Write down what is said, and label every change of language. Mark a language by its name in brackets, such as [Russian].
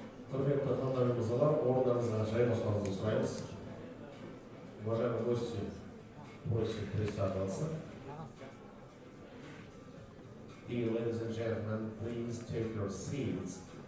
[Kazakh] Құрметті қонақтар мен мырзалар, орындарыңызға жайғасуыңызды сұраймыз. [Russian] Уважаемые гости, просим присаживаться. [English] Dear ladies and gentlemen, please take your seats.